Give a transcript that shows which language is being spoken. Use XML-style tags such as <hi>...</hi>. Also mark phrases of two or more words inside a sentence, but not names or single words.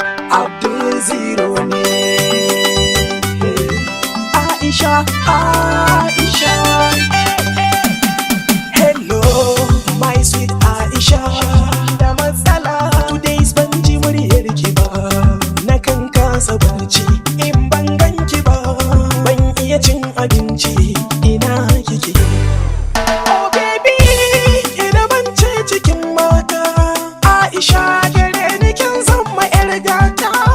<ha>Abdul Zero ne. Aisha, Aisha.</ha> <en>Hello, my sweet Aisha.</en> <ha>Da matsala,</ha> <en>two days</en> <ha>ban ji muryar ki ba. Na kan kasa barci in ban gan ki ba. Ban iya cin abinci, ina kike?</ha> <en>Oh baby,</en> <ha>ina ban ce cikin mata. Aisha, gare ni kin zama 'yar gata.</ha>